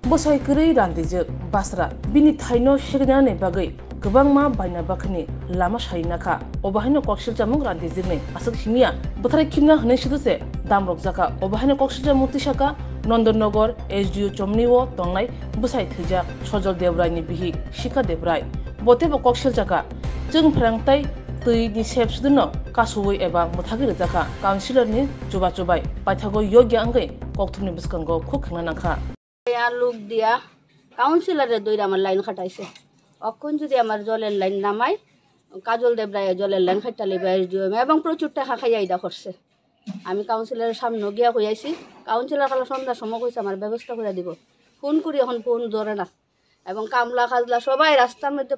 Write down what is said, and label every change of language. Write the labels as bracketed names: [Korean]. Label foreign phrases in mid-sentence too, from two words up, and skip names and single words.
[Kok Borok] Bwsai kiri randijak basra bini thaino shirnane bagai gobang ma baina bakni lama shainaka obahino kokshilchamung randijikne asuk himia bothrai kimna hne shiduse damrok jaka obahino kokshilcha mutisaka Nandanagaro SDO chomniwo tongnai Bwsai Thwijak Sojol Debrai ni bihi Shika Debrai botebo kokshilchaka jung phrangtai tui ni sepsduno kasui eba muthagir jaka councilor ni chubai paithago yogya angai kokthumni biskango khukna nakha [Bangla] ya লোক দিয়া কাউন্সিলরে দইরা আমার লাইন খাটাইছে অক্ষণ যদি আমার জলের লাইন নামাই কাজল দেবরায় জলের লাইন খাটালে এসডিও এবং প্রচুর টাকা খাইয়া ইদা করছে আমি কাউন্সিলরের সামনে গিয়া কইয়াছি কাউন্সিলর কাল সন্ধ্যার সময় কইছে আমার ব্যবস্থা করে দিব ফোন করি এখন ফোন ধরে না এবং কামলা খাজলা সবাই রাস্তার মধ্যে